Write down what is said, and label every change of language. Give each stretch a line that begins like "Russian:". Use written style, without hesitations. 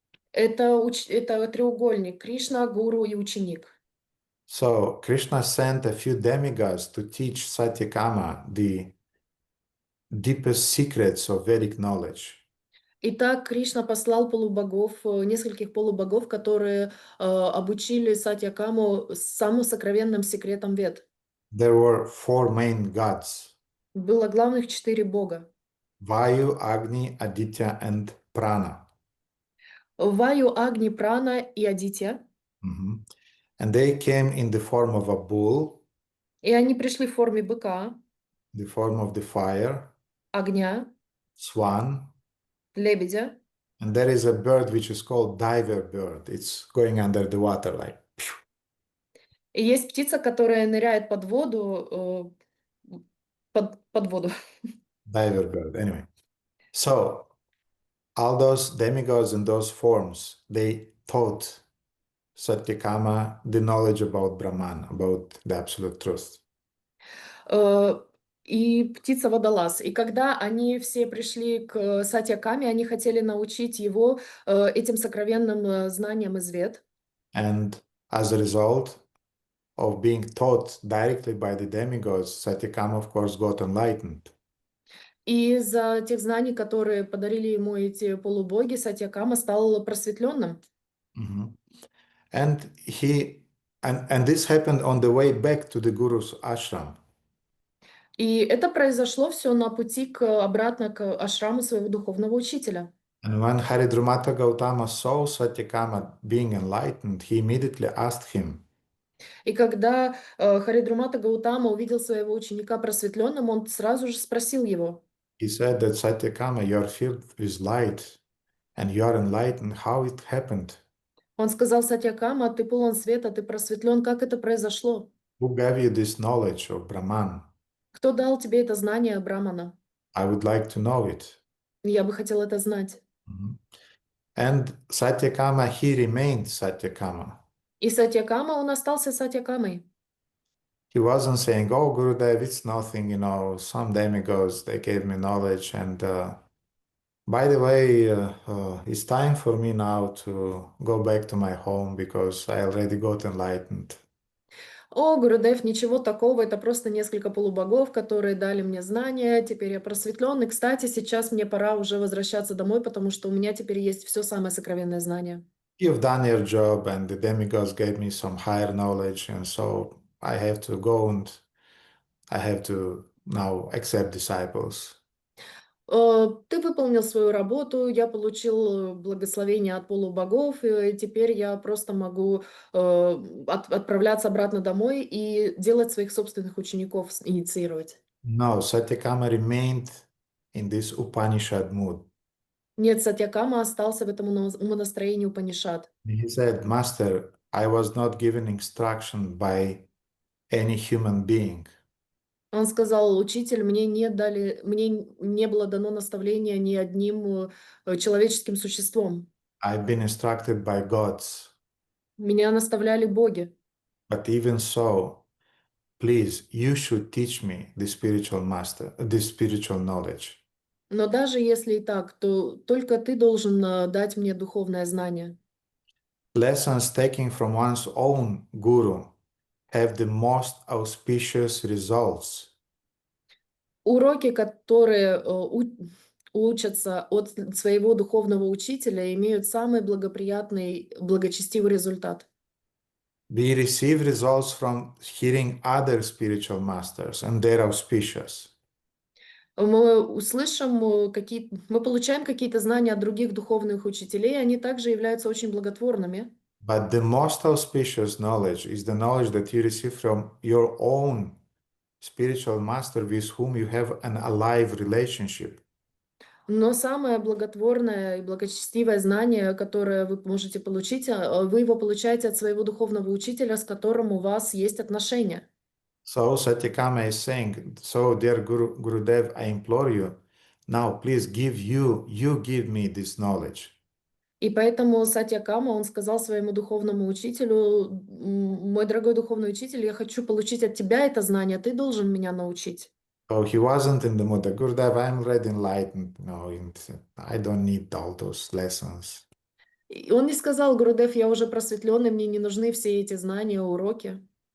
Russian: Это треугольник Кришна, гуру и ученик.
English: So Krishna sent a few demigods to teach Satyakama the deepest secrets of Vedic knowledge.
Russian: Итак, Кришна послал полубогов, нескольких полубогов, которые обучили Сатьякаму самым сокровенным секретам Вед.
English: There were four main gods:
Russian: Было главных 4 бога.
English: Vayu, Agni, Aditya, and Prana.
Russian: Ваю, Агни, Прана и Адитя. Mhm.
English: And they came in the form of a bull,
Russian: И они пришли в форме быка,
English: the form of the fire,
Russian: огня,
English: swan,
Russian: лебедя.
English: and there is a bird which is called diver bird. It's going under the water like.
Russian: И есть птица, которая ныряет под воду, под воду.
English: Diver bird, anyway. So all those demigods and those forms, they taught Satyakama the knowledge about Brahman, about the absolute truth.
Russian: И птица водолаз. И когда они все пришли к Сатьякаме, они хотели научить его этим сокровенным знаниям из Вед.
English: And as a result of being taught directly by the demigods, Satyakama, of course, got enlightened.
Russian: И из-за тех знаний, которые подарили ему эти полубоги, Сатьякама стал просветленным. Mhm.
English: And this happened on the way back to the Guru's ashram.
Russian: И это произошло все на пути обратно к ашраму своего духовного учителя.
English: And when Haridrumata Gautama saw Satyakama being enlightened, he immediately asked him,
Russian: И когда Харидрумата Гаутама увидел своего ученика просветленным, он сразу же спросил его.
English: he said that Satyakama, you are filled with light and you are enlightened. How it happened?
Russian: Он сказал: Сатьякама, ты полон света, ты просветлен. Как это произошло?
English: Who gave you this knowledge of Brahman?
Russian: Кто дал тебе это знание Брамана?
English: I would like to know it.
Russian: Я бы хотел это знать. Mhm.
English: And Satyakama, he remained Satyakama.
Russian: И Сатьякама, он остался Сатьякамой.
English: He wasn't saying, oh, Gurudev, it's nothing, some demigods, they gave me knowledge. And by the way, it's time for me now to go back to my home because I already got enlightened.
Russian: О, Гурудев, ничего такого, это просто несколько полубогов, которые дали мне знания, теперь я просветлен. И, кстати, сейчас мне пора уже возвращаться домой, потому что у меня теперь есть все самое сокровенное знание.
English: You've done your job and the demigods gave me some higher knowledge, and so I have to go and I have to now accept disciples.
Russian: Ты выполнил свою работу, я получил благословение от полубогов, и теперь я просто могу отправляться обратно домой и делать своих собственных учеников, инициировать.
English: No, Satyakama remained in this Upanishad mood.
Russian: Нет, Сатьякама остался в этом умонастроении Упанишад.
English: He said, Master, I was not given instruction by any human being.
Russian: Он сказал: учитель, мне не было дано наставление ни одним человеческим существом.
English: I've been instructed by gods.
Russian: Меня наставляли боги.
English: But even so, please, you should teach me the spiritual knowledge.
Russian: Но даже если и так, то только ты должен дать мне духовное знание.
English: Lessons taken from one's own guru have the most auspicious results.
Russian: Уроки, которые учатся от своего духовного учителя, имеют самый благоприятный, благочестивый результат.
English: We receive results from hearing other spiritual masters, and they're auspicious.
Russian: Мы получаем какие-то знания от других духовных учителей, они также являются очень благотворными.
English: But the most auspicious knowledge is the knowledge that you receive from your own spiritual master with whom you have an alive relationship.
Russian: Но самое благотворное и благочестивое знание, которое вы можете получить, вы его получаете от своего духовного учителя, с которым у вас есть отношения.
English: So Satyakama is saying, so dear Gurudev, I implore you, now please you give me this knowledge.
Russian: И поэтому Сатьякама, он сказал своему духовному учителю: мой дорогой духовный учитель, я хочу получить от тебя это знание, ты должен меня научить.
English: So he wasn't in the mood. Gurudev, I'm already enlightened. No, I don't need all those lessons.
Russian: И он не сказал: Гурудев, я уже просветленный, мне не нужны все эти знания, уроки.